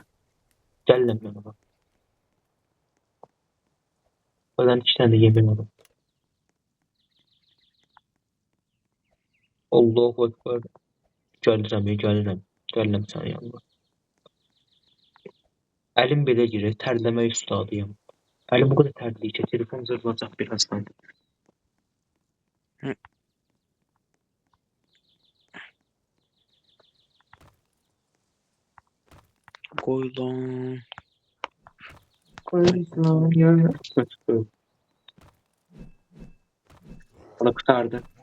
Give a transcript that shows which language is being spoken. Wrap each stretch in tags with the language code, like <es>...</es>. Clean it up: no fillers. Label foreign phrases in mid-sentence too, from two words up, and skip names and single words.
<az>Gəlirəm mən ona. Ödən 2 dənə də yemin alım.</az> <ar>Allahu Ekber.</ar> <az>Gəlirəm, gəlirəm. Gəlirəm sənin yanına. Əlim belə girir, tərləmək ustadıyam. Əlim bu qədər tərləyir ki, telefon zırılacaq birazdan.</az> <tr>Koy lan. Koysan ya. Bana kurtardı.</tr>